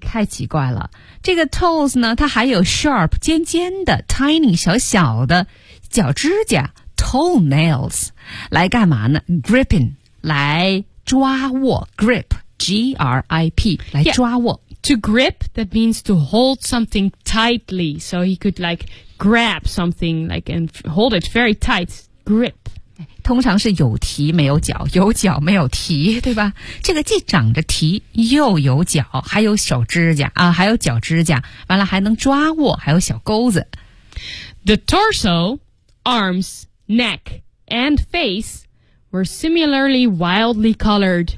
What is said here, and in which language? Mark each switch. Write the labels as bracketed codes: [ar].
[zh] 太奇怪了。这个 toes 呢，它还有 sharp, 尖尖的 ,tiny, 小小的脚指甲 ,toenails, 来干嘛呢 ?gripping, 来抓握 ,grip, G-R-I-P, 来抓握。 [en] Yeah. To grip, that means to hold something tightly, so he could like... grab something like and hold it very tight grip [zh] 通常是有蹄没有脚有脚没有蹄对吧这个既长着蹄又有脚还有手指甲啊，还有脚指甲完了还能抓握还有小钩子 [en] The torso, arms, neck, and face were similarly wildly colored